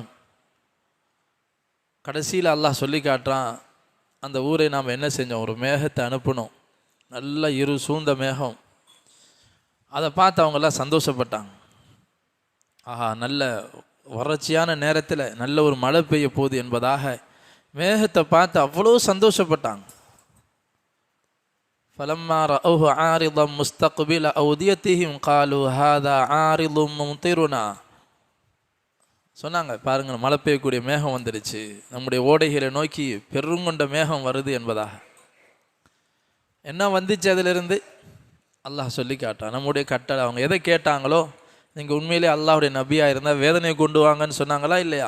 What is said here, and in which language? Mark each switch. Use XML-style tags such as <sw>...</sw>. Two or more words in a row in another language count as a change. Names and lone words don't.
<ta>கடைசியில் அல்லாஹ் சொல்லி காட்டுறான், அந்த ஊரை நாம் என்ன செஞ்சோம்? ஒரு மேகத்தை அனுப்பணும், நல்ல இரு சூழ்ந்த மேகம். அதை பார்த்து அவங்கெல்லாம் சந்தோஷப்பட்டாங்க. ஆஹா, நல்ல வறட்சியான நேரத்தில் நல்ல ஒரு மழை பெய்ய போகுது என்பதாக மேகத்தை பார்த்து அவ்வளோ சந்தோஷப்பட்டாங்க.</ta> <ar>فَلَمَّا رَأَوْهُ عَارِضًا مُسْتَقْبِلَ أَوْدِيَتِهِمْ قَالُوا هَذَا عَارِضٌ مُمْطِرُنَا.</ar> <ta>சொன்னாங்க, பாருங்கள், மழை பெய்யக்கூடிய மேகம் வந்துடுச்சு, நம்முடைய ஓடைகளை நோக்கி பெருங்கொண்ட மேகம் வருது என்பதாக. என்ன வந்துச்சு அதிலிருந்து? அல்லாஹ் சொல்லி காட்டான், நம்முடைய கட்டளை. அவங்க எதை கேட்டாங்களோ, நீங்கள் உண்மையிலே அல்லாஹுடைய நபியாக இருந்தால் வேதனையை கொண்டு வாங்கன்னு சொன்னாங்களா இல்லையா?</ta>